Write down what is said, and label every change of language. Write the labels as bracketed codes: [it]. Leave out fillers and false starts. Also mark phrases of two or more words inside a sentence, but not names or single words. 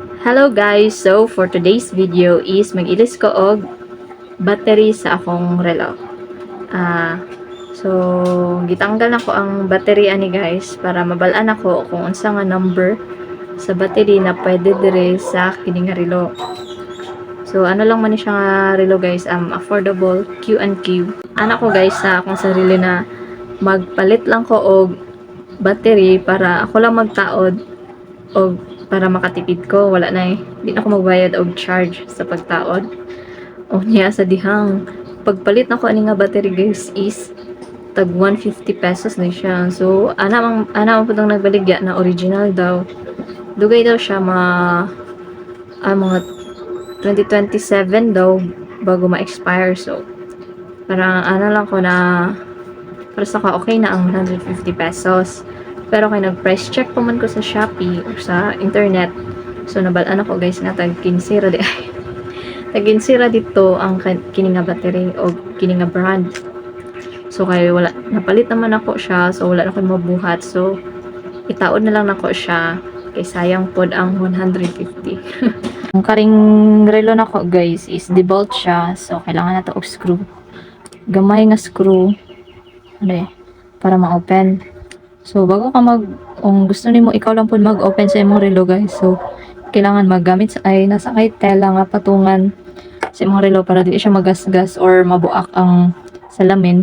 [ceb] Hello guys! So, [en] for today's video [ceb] is mag-ilis ko og battery sa akong relo. So, gitanggal na ko ang battery ani guys para mabalaan ako kung unsa nga number sa battery na pwede dire sa kining relo. So, ano lang man ni siya nga relo guys, affordable Q&Q. Ana ko guys sa akong sarili na magpalit lang ko og battery para ako lang magtaod og para makatipid ko, wala na di na ako magbayad og charge sa pagtaod. O niya sa dihang pagpalit na ko ani nga battery guys is tag 150 pesos na siya. So ana man pud ang nagbaligya na original daw. Dugay daw siya mga 2027 daw bago ma-expire. So parang ano lang ko na para sa ka okay na ang 150 pesos. Pero kay nag- [en] price check [ceb] pa man ko sa Shopee or sa internet. So nabalaan ako guys nga tag 15 ra di ay. Tag 15 ra dito ang kini nga battery o kini nga brand. So kay wala napalit naman ako siya, so wala na ko mabuhat. So itaod na lang nako siya kay sayang pod ang 150. Ang karing relo nako guys is debolt siya. So kailangan na to og screw. Gamay nga screw. Ano para ma-open. So, bago ka kung gusto nimo ikaw lang po mag-open sa imong relo guys. So, kailangan maggamit nasa kay tela nga patungan sa imong relo para di siya magasgas or mabuak ang salamin.